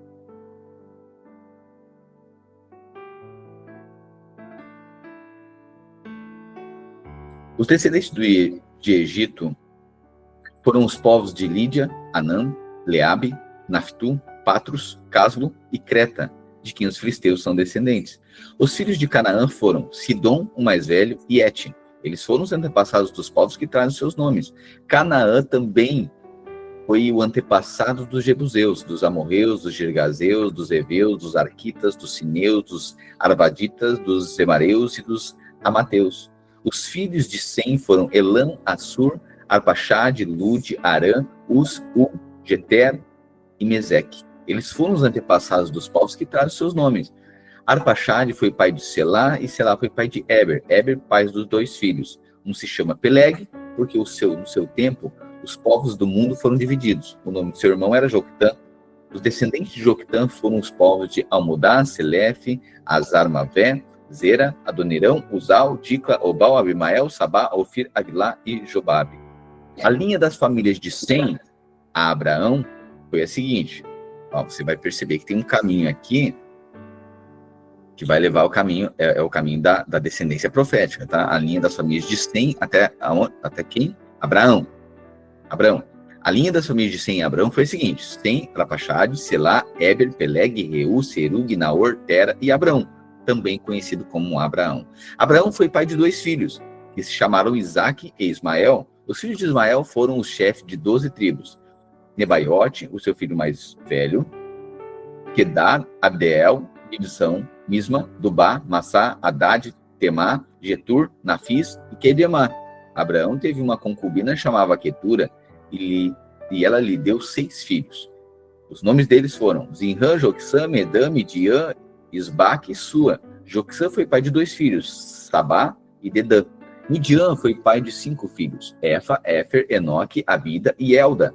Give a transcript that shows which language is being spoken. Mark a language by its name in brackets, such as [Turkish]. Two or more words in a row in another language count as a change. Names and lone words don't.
[Portuguese] Os descendentes de Egito foram os povos de Lídia, Anã, Leabe, Naftu, Patros, Caslo e Creta, de quem os filisteus são descendentes. Os filhos de Canaã foram Sidom, o mais velho, e Et. Eles foram os antepassados dos povos que trazem seus nomes. Canaã também foi o antepassado dos jebuseus, dos amorreus, dos girgazeus, dos heveus, dos arquitas, dos sineus, dos arvaditas, dos zemareus e dos amateus. Os filhos de Sem foram Elam, Assur, Arpaxade, Lude, Arã, Uz, Geter e Meseque. Eles foram os antepassados dos povos que trazem seus nomes. Arpaxade foi pai de Selá e Selá foi pai de Eber. Eber, pai dos dois filhos. Um se chama Peleg, porque no seu tempo, os povos do mundo foram divididos. O nome de seu irmão era Joctã. Os descendentes de Joctã foram os povos de Almodá, Selefe, Azar-Mavé, Zera, Adonirão, Uzal, Dicla, Obal, Abimael, Sabá, Ofir, Avilá e Jobabe. A linha das famílias de Sem a Abraão foi a seguinte. Ó, você vai perceber que tem um caminho aqui que vai levar o caminho, é o caminho da descendência profética, tá? A linha das famílias de Sem até quem? Abraão. A linha das famílias de Sem e Abraão foi a seguinte: Sem, Rapaxade, Selá, Eber, Peleg, Reu, Serug, Naor, Tera e Abraão, também conhecido como Abraão. Abraão foi pai de dois filhos, que se chamaram Isaque e Ismael. Os filhos de Ismael foram os chefes de 12 tribos. Nebaiote, o seu filho mais velho, Quedar, Abdeel, Ibsão, Misma, Dubá, Massá, Haddad, Temá, Getur, Nafis e Quedemá. Abraão teve uma concubina chamada Quetura e ela lhe deu 6 filhos. Os nomes deles foram Zinrã, Joxã, Medã, Midian, Isbaque e Sua. Joxã foi pai de 2 filhos, Sabá e Dedã. Midian foi pai de 5 filhos, Efa, Éfer, Enoque, Abida e Elda.